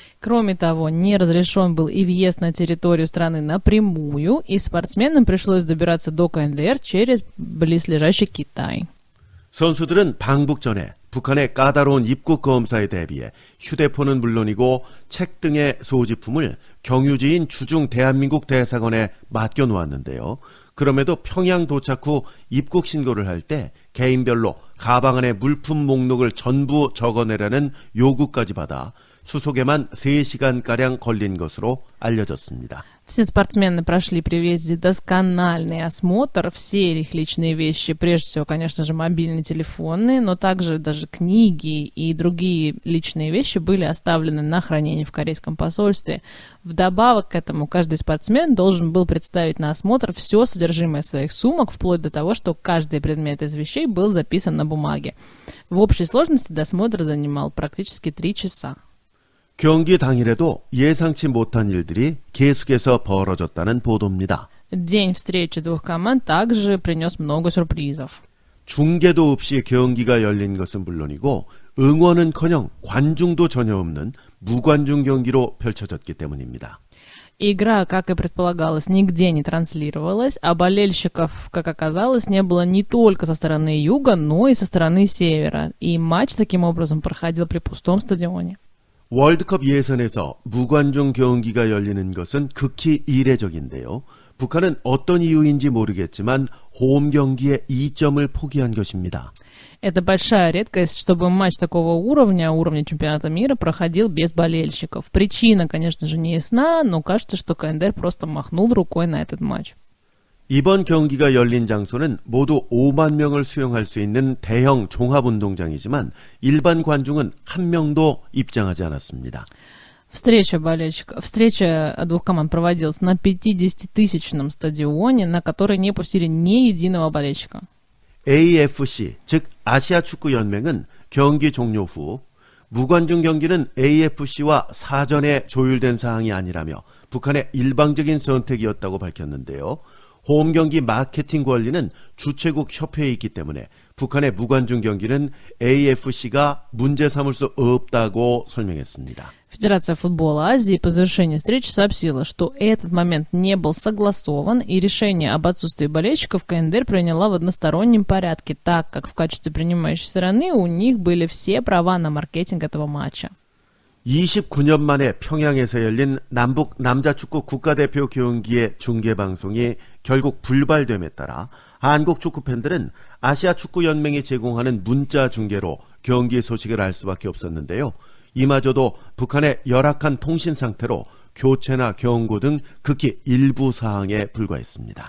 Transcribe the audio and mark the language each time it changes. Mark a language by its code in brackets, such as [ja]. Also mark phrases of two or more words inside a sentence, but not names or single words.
[ru] Кроме того, не разрешен был и въезд на территорию страны напрямую, и спортсменам пришлось добираться до КНДР через близлежащий Китай. [ko] 선수들은 방북 전에 북한의 까다로운 입국 검사에 대비해 휴대폰은 물론이고 책 등의 소지품을 경유지인 주중 대한민국 대사관에 맡겨놓았는데요. 그럼에도 평양 도착 후 입국 신고를 할 때 개인별로 가방 안에 물품 목록을 전부 적어내라는 요구까지 받아 수속에만 3시간가량 걸린 것으로 알려졌습니다. [ru] Все спортсмены прошли при въезде доскональный осмотр, все их личные вещи, прежде всего, конечно же, мобильные телефоны, но также даже книги и другие личные вещи были оставлены на хранение в корейском посольстве. Вдобавок к этому, каждый спортсмен должен был представить на осмотр все содержимое своих сумок, вплоть до того, что каждый предмет из вещей был записан на бумаге. В общей сложности досмотр занимал практически 3 часа. [ko] 경기 당일에도 예상치 못한 일들이 계속해서 벌어졌다는 보도입니다. [ru] День встречи двух команд также принес много сюрпризов. [ko] 중계도 없이 경기가 열린 것은 물론이고 응원은커녕 관중도 전혀 없는 무관중 경기로 펼쳐졌기 때문입니다. [ru] Игра, как и предполагалось, нигде не транслировалась, а болельщиков, как оказалось, не было не только со стороны юга, но и со стороны севера. И матч таким образом проходил при пустом стадионе. [ko] 월드컵 예선에서 무관중 경기가 열리는 것은 극히 이례적인데요. 북한은 어떤 이유인지 모르겠지만 홈 경기에 2점을 포기한 것입니다. [ru] Это большая редкость, чтобы матч такого уровня чемпионата мира, проходил без болельщиков. Причина, конечно же, не ясна, но кажется, что КНДР просто махнул рукой на этот матч. [ko] 이번 경기가 열린 장소는 모두 5만 명을 수용할 수 있는 대형 종합운동장이지만 일반 관중은 한 명도 입장하지 않았습니다. [ru] Встреча двух команд проводилась на 50-тысячном стадионе, на который не пустили ни единого болельщика. [ko] AFC, 즉 아시아 축구 연맹은 경기 종료 후 무관중 경기는 AFC와 사전에 조율된 사항이 아니라며 북한의 일방적인 선택이었다고 밝혔는데요. 홈 경기 마케팅 권리는 주최국 협회에 있기 때문에 북한의 무관중 경기는 AFC가 문제 삼을 수 없다고 설명했습니다. [ru] Федерация футбола Азии по завершении встречи сообщила, что этот момент не был согласован, и решение об отсутствии болельщиков КНДР приняла в одностороннем порядке, так как в качестве принимающей стороны у них были все права на маркетинг этого матча. [ko] 29년 만에 평양에서 열린 남북 남자축구 국가대표 경기의 중계방송이 결국 불발됨에 따라 한국 축구팬들은 아시아 축구연맹이 제공하는 문자 중계로 경기 소식을 알 수밖에 없었는데요. 이마저도 북한의 열악한 통신 상태로 교체나 경고 등 극히 일부 사항에 불과했습니다.